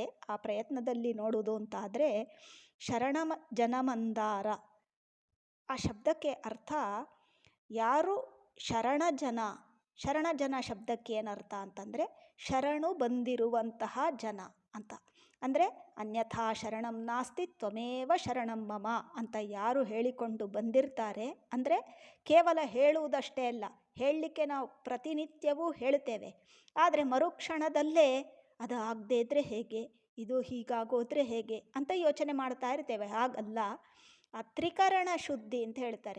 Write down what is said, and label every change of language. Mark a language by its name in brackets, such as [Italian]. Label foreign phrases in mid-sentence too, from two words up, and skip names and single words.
[Kannada] ಆ ಪ್ರಯತ್ನದಲ್ಲಿ ನೋಡುವುದು ಅಂತಾದರೆ ಜನಮಂದಾರ ಆ ಶಬ್ದಕ್ಕೆ ಅರ್ಥ ಯಾರು ಶರಣಜನ. ಶರಣಜನ ಶಬ್ದಕ್ಕೆ ಏನರ್ಥ ಅಂತಂದರೆ ಶರಣು ಬಂದಿರುವಂತಹ ಜನ ಅಂತ. ಅಂದರೆ [Sanskrit] ಅನ್ಯಥಾ ಶರಣಂ ನಾಸ್ತಿ ತ್ವಮೇವ ಶರಣಂ ಮಮ [Kannada] ಅಂತ ಯಾರು ಹೇಳಿಕೊಂಡು ಬಂದಿರ್ತಾರೆ. ಅಂದರೆ ಕೇವಲ ಹೇಳುವುದಷ್ಟೇ ಅಲ್ಲ, ಹೇಳಲಿಕ್ಕೆ ನಾವು ಪ್ರತಿನಿತ್ಯವೂ ಹೇಳ್ತೇವೆ. ಆದರೆ ಮರುಕ್ಷಣದಲ್ಲೇ ಅದು ಆಗದೇ ಇದ್ದರೆ ಹೇಗೆ, ಇದು ಹೀಗಾಗೋದ್ರೆ ಹೇಗೆ ಅಂತ ಯೋಚನೆ ಮಾಡ್ತಾ ಇರ್ತೇವೆ. ಹಾಗಲ್ಲ, ಆ ತ್ರಿಕರಣ ಶುದ್ಧಿ ಅಂತ ಹೇಳ್ತಾರೆ.